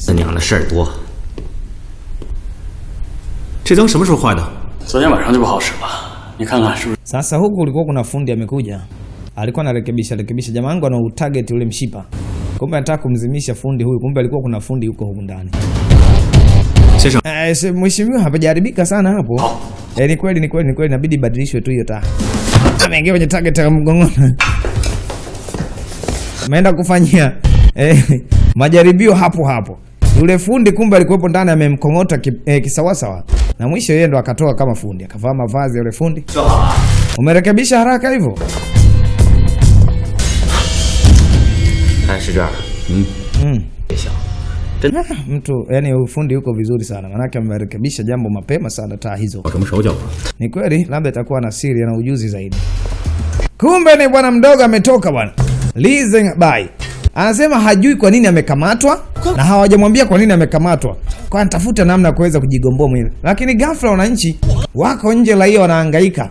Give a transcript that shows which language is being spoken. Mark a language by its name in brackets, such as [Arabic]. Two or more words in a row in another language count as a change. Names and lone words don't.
[Chinese] 他娘的事儿多。这灯什么时候坏的？昨天晚上就不好使了，你看看是不是？ [Swahili] Sasa huku ulikuwa kuna fundi amekuja. Alikuwa anarekebisha jamaa wangu ana target ule mshipa. Kumbe anataka kumzimisha fundi huyu, kumbe alikuwa kuna fundi huko huko ndani. [Chinese] 先生， [Swahili] Mheshimiwa hapajaribika sana hapo. Ni kweli inabidi badilishwe tu hiyo taa. Ameingia kwenye target ya mgongoni. Ameenda kufanyia majaribio hapo. Yule fundi kumbe alikuwepo ndani amemkongota kisawasawa. Na mwisho yeye ndo akatoka kama fundi, akavaa mavazi ya yule fundi. Umerekebisha haraka hivyo? [Chinese] 看是这样。别想， [Swahili] Mtu yani ufundi yuko vizuri sana. Manake amerekebisha jambo mapema sana taa hizo. [Chinese] 搞什么手脚啊？ [Swahili] Ni kweli labda itakuwa na siri na ujuzi zaidi. Kumbe ni bwana mdogo ametoka bwana. [English] Listen bye. [Swahili] Anasema hajui kwa nini amekamatwa na hawajamwambia kwa nini amekamatwa. Kwa anatafuta namna kuweza kujigomboa mwenyewe. Lakini ghafla wananchi wako nje, raia wanahangaika.